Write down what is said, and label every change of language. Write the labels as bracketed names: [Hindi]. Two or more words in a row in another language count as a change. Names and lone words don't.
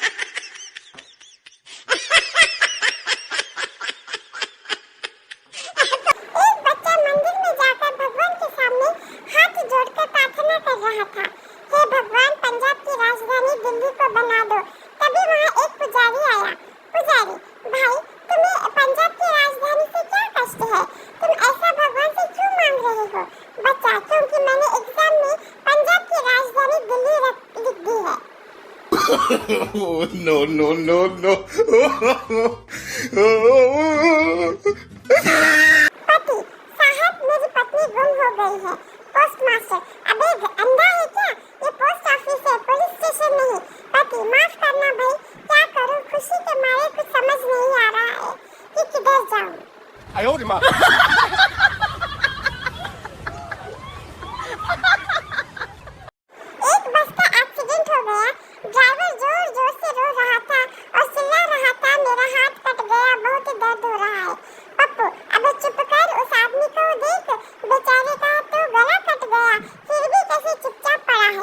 [Hindi] एक बच्चा मंदिर में जाकर भगवान के सामने हाथ जोड़कर प्रार्थना कर रहा था, हे भगवान, पंजाब की राजधानी दिल्ली को बना दो। तभी वहाँ एक पुजारी आया। पुजारी, भाई तुम्हें पंजाब की राजधानी से क्या कष्ट है? तुम ऐसा भगवान से क्यों मांग रहे हो? बच्चा, क्योंकि मैंने एग्जाम में पंजाब की राजधानी दिल्ली लिख दी है। [English] Oh, no, no, no, no. [Hindi] पति, साहब मेरी पत्नी गुम हो गई है। पोस्टमास्टर, अबे अंधा है क्या? ये [English] post office [Hindi] है, [English] police station [Hindi] नहीं। पति, माफ करना भाई, क्या करूं, खुशी के मारे कुछ समझ नहीं आ रहा है कि किधर जाऊं। [Chinese] 哎呦我的妈！ [Hindi] एक बस का एक्सीडेंट हो गया। ड्राइवर जोर जोर से रो रहा था और चिल्ला रहा था, मेरा हाथ कट गया, बहुत दर्द हो रहा है। पप्पू, अबे चुप कर, उस आदमी को देख, बेचारे का तो गला कट गया, फिर भी कैसे चुपचाप पड़ा है।